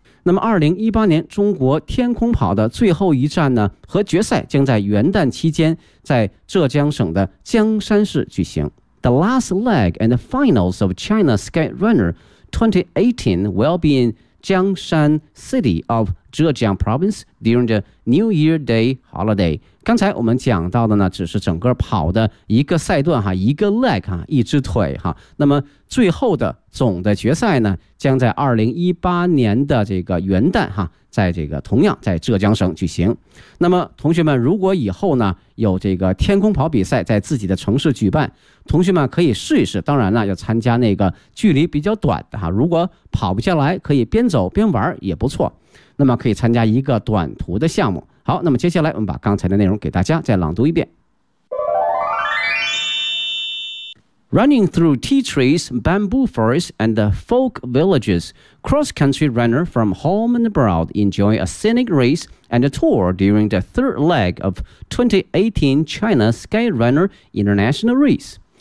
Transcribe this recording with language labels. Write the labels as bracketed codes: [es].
[zh] 那么2018年中国天空跑的最后一站呢和决赛将在元旦期间在浙江省的江山市举行。 [en] The last leg and the finals of China Sky Runner 2018 will be in Jiangshan City of Zhejiang Province during the New Year Day holiday。 [zh] 刚才我们讲到的呢只是整个跑的一个赛段哈，一个 leg 哈，一只腿哈。那么最后的总的决赛呢将在2018年的这个元旦哈，在这个同样在浙江省举行。那么同学们如果以后呢有这个天空跑比赛在自己的城市举办，同学们可以试一试，当然了要参加那个距离比较短的哈，如果跑不下来可以边走边玩也不错，那么可以参加一个短途的项目。好，那么接下来我们把刚才的内容给大家再朗读一遍。 [en] Running through tea trees, bamboo forests and folk villages, cross-country runner from home and abroad enjoy a scenic race and a tour during the third leg of 2018 China Sky Runner International Race.